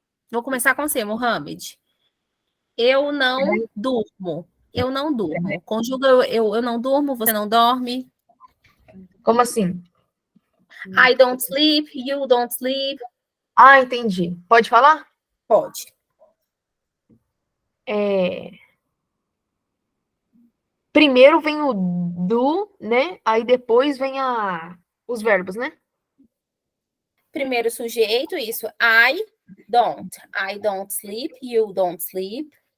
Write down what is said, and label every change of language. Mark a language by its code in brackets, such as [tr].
[pt] Vou começar com você, Mohamed. Eu não durmo. Eu não durmo. Conjuga eu não durmo, você não dorme. Como assim? [en] I don't sleep, you don't sleep. [pt] Ah, entendi. Pode falar? Pode. Primeiro vem o do, né? Aí depois vem os verbos, né? Primeiro sujeito, isso. [en] I don't. I don't sleep, you don't sleep.